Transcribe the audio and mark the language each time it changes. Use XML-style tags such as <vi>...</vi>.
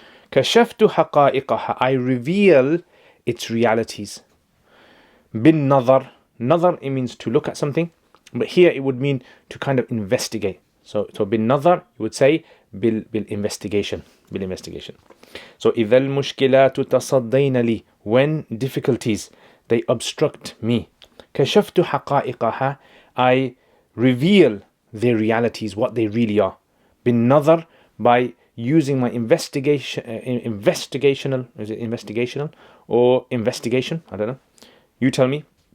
<ar>كشفت حقائقها.</ar> <en>I reveal its realities.</en> <ar>بالنظر.</ar> <en>Nazar, it means to look at something, but here it would mean to kind of investigate. So</en> <ar>بالنظر,</ar> <en>you would say بالinvestigation. بالinvestigation. So</en> <ar>إذا المشكلات تصدين لي.</ar> <en>When difficulties, they obstruct me.</en> <ar>كشفت حقائقها.</ar> <en>I reveal their realities, what they really are.</en> <ar>بالنظر,</ar> <en>by using my investigational, is it investigational or investigation? I don't know. You tell me.</en>